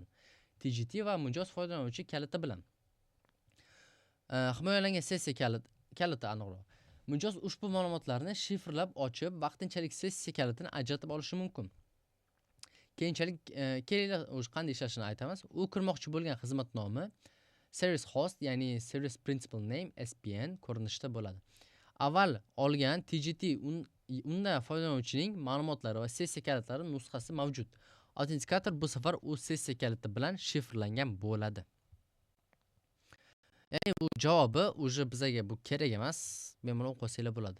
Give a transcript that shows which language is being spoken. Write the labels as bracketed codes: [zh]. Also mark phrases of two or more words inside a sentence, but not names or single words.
[uz] TGT va mijoz foydalanuvchi kaliti bilan. Himoyalangan sessiya kaliti aniqroq. Mijoz ushbu ma'lumotlarni shifrlab ochib, vaqtinchalik sessiya kalitini ajratib olishi mumkin. Keyinchalik kelinglar qanday ishlashini aytamiz. U kirmoqchi bo'lgan xizmat nomi [en] service host, [uz] ya'ni [en] service principal name SPN [uz] ko'rinishda bo'ladi. Avval olgan TGT unda foydalanuvchining ma'lumotlari va sessiya kalitlari nusxasi mavjud. Autentikator bu safar u sessiya kaliti bilan shifrlangan bo'ladi. Ya'ni bu javobi uje bizaga bu kerak emas, bemalol qo'ysanglar bo'ladi.